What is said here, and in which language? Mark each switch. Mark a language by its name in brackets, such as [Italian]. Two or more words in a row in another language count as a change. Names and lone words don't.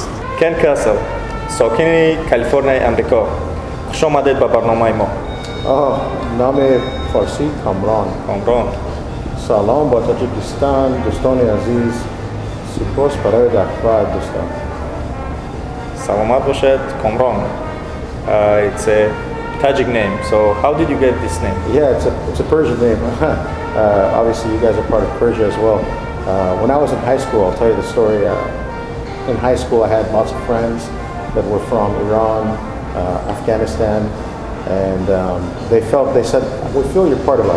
[Tajik] Кен Касл, сокини Калифорнияи Амрико. хуш омадед ба барномаи мо. Номи форсӣ Комрон. Салом ба Тоҷикистон, дӯстони азиз. Сипос барои даъват дӯстон. Саломат бошед Комрон. [English] It's a Tajik name. So how did you get this name? Yeah, it's a Persian name. Obviously, you guys are part of Persia as well. When I was in high school, I'll tell you the story. In high school, I had lots of friends that were from Iran, Afghanistan, and they said, we feel you're part of us.